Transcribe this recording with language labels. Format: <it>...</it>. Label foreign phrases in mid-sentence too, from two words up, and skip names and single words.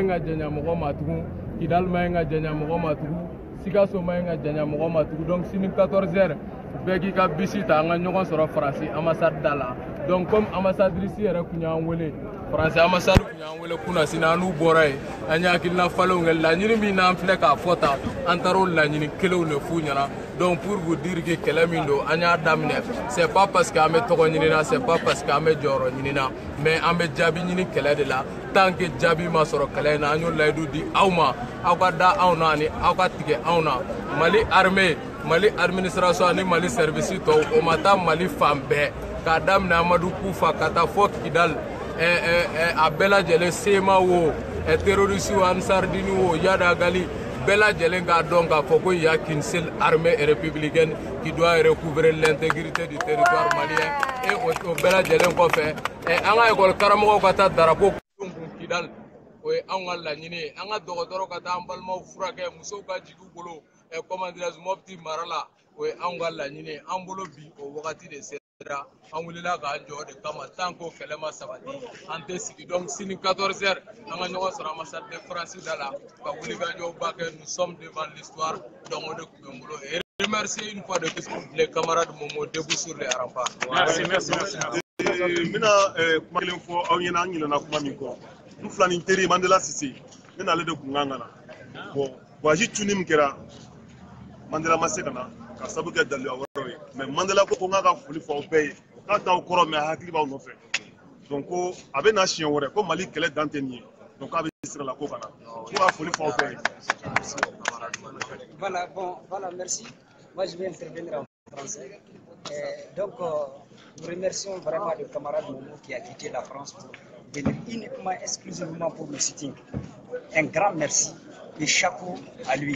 <bm>ɲi ka janya mɔgɔ ma tugun Kidal ma ɲi ka janya mɔgɔ ma tugun Sikaso ma ɲi ka janya mɔgɔ ma tugun donc sini 14h bɛɛ k'i ka bisi ta an ka ɲɔgɔn sɔrɔ Faransi ambassade da la</bm> <fr>donc comme</fr> <bm>ambassadrice yɛrɛ kun y'an wele Faransi ambassade kun y'an wele kunna sini an n'u bɔra yen an ye hakilina falenw kɛ laɲini min n'an filɛ k'a fɔ ta an taara o laɲini kelenw de f'u ɲɛna</bm> <fr>donc pour vous dire que</fr> <bm>kɛlɛ min don an y'a daminɛ</bm> <fr>c'est pas parce que</fr> <bm>an bɛ tɔgɔ ɲini na</bm> <fr>c'est pas parce que</fr> <bm>an bɛ jɔyɔrɔ ɲini na mais an bɛ jaabi ɲini kɛlɛ de la</bm> <fr>tant que</fr> <bm>jaabi ma sɔrɔ kɛlɛ in na an y'o layidu di aw ma aw ka da anw na ani aw ka tigɛ anw na Mali armée Mali administration ani Mali service tɔw o ma taa Mali fan bɛɛ k'a daminɛ Amadu Kufa ka taa fɔ Kidal a bɛɛ lajɛlen Sema wo terroriste wo Ansardini wo Yadagali bɛɛ lajɛlen k'a dɔn k'a fɔ ko</bm> <fr>il y a qu'une seule armée républicaine qui doit recouvrer l'intégrité du territoire malien</fr> <bm>et o bɛɛ lajɛlen kɔfɛ an ka école karamɔgɔw ka taa drapeau kun Kidal o ye anw ka laɲini ye an ka dɔgɔtɔrɔ ka taa an balimaw furakɛ musow ka jigin u bolo</bm> <fr>comment dirais-je</fr> <bm>Mopti mara la o ye anw ka laɲini ye an bolo bi o wagati de sera an wulila k'an jɔ de kama</bm> <fr>tant que</fr> <bm>o kɛlɛ ma sabati an tɛ sigi donc sini 14h an ka ɲɔgɔn sɔrɔ</bm> <fr>ambassade de France</fr> <bm>da la ka wulikajɔba kɛ</bm> <fr>nous sommes devant l'histoire</fr> <bm>donc o de tun bɛ n bolo</bm> <fr>et remercier une fois de plus les camarades Momo debout sur les remparts. Merci.</fr> <bm>N bɛna kuma kelen fɔ aw ɲɛna an ɲinɛna kuma min kɔ n fila ni teri Mandela Sise ne n'ale de kun kan ka na</bm> <fr>bon voyage</fr> <bm>tuni min kɛra Mandela ma se ka na ka sabu kɛ daluya wɛrɛw ye mais Mandela ko n ka ka foli fɔ aw bɛɛ ye k'a t'aw kɔrɔ mais hakili b'aw nɔfɛ donc ko a bɛ na siɲɛ wɛrɛ ko Mali kɛlɛ dan tɛ nin ye donc k'a bɛ sira la ko ka na ko ka foli fɔ aw bɛɛ ye.</bm> <fr>Voilà, merci. Moi, je vais intervenir en français. Donc, nous remercions vraiment le camarade Momo qui a quitté la France pour venir uniquement, exclusivement pour le sitting. Un grand merci et chapeau à lui.</fr>